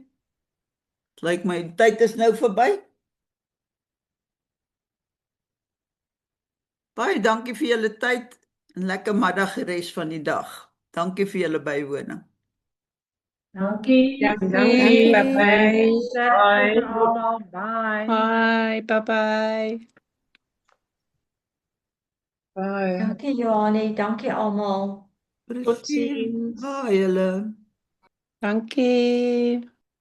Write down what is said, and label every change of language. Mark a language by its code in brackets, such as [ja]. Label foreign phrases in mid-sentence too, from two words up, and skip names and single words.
[af] Lyk my die tyd is nou verby. Baie dankie vir julle tyd en lekker middag die res van die dag. Dankie vir julle bywoning. Dankie. Dankie. [en] Bye bye. Bye. Almal, bye. Bye, bye bye. Bye. [af] Dankie Johannie, dankie almal. Totsiens. Baie julle. Dankie.